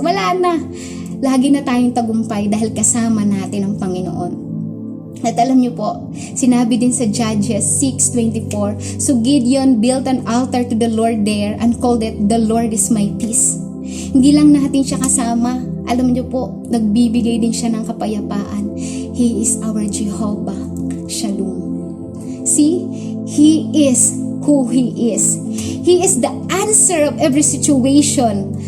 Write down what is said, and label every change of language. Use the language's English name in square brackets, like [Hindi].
[Filipino] Wala na. Lagi na tayong tagumpay dahil kasama natin ang Panginoon. At alam niyo po, sinabi din sa [English] Judges 6:24, so Gideon built an altar to the Lord there and called it, the Lord is my peace. [Filipino] Hindi lang natin siya kasama, alam niyo po, nagbibigay din siya ng kapayapaan. [English] He is our Jehovah Shalom. See, He is who He is. He is the answer of every situation.